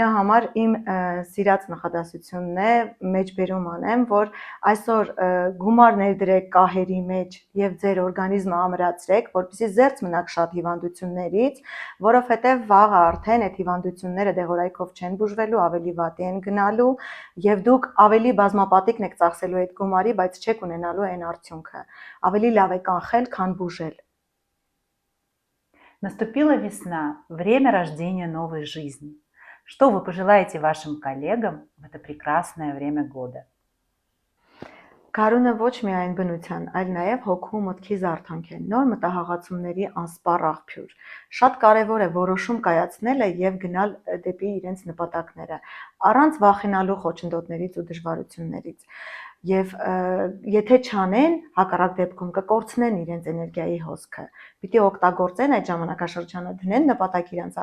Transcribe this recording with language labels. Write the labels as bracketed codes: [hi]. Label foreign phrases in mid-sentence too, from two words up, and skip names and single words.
[hy] համար իմ սիրած նախադասությունն է, մեջբերում անեմ, որ այսօր գումար ներդրեք կահերի մեջ եւ ձեր օրգանիզմը ամրացրեք, որպեսզի զերծ մնաք շատ հիվանդություններից, որովհետեւ վաղը արդեն այդ հիվանդությունները դեղորայքով չեն բուժվելու, ավելի վատի են գնալու եւ դուք ավելի բազմապատիկն եք ծախսելու այդ գումարի, բայց չեք ունենալու այն արդյունքը։ Ավելի լավ է կանխել, քան բուժել։ [ru] Наступила весна, время рождения новой жизни. Что вы пожелаете вашим коллегам в это прекрасное время года? [hy] Գարունը ոչ միայն բնության, այլ նաև հոգու մտքի զարթանք է, նոր մտահղացումների անսպառ աղբյուր։ Շատ կարևոր է որոշում կայացնելը եւ գնալ դեպի իրենց նպատակները, առանց վախենալու խոչընդոտներից ու դժվարություններից։ Եվ եթե չանեն, հակառակ դեպքում կկորցնեն իրենց էներգիայի հոսքը։ Պիտի օգտագործեն այդ ժամանակաշրջանը, դնեն նպատակ իրենց